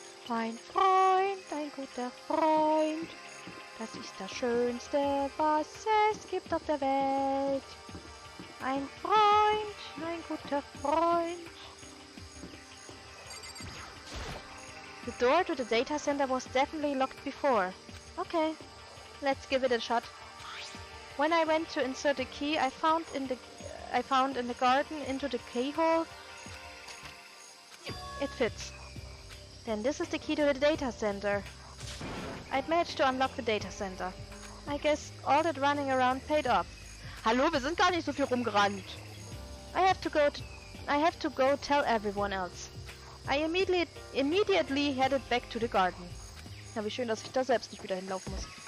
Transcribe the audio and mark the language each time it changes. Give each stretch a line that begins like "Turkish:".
German: Ein Freund, ein guter Freund. Das ist das Schönste, was es gibt auf der Welt. Ein Freund, ein guter Freund.
English: The door to the data center was definitely locked before. Okay, let's give it a shot. When I went to insert the key, I found in the garden into the keyhole. It fits. Then this is the key to the data center. I'd managed to unlock the data center. I guess all that running around paid off.
German: Hallo, wir sind gar nicht so viel rumgerannt.
English: I have to go tell everyone else. I immediately headed back to the garden.
German: Ja, wie schön, dass ich da selbst nicht wieder hinlaufen muss.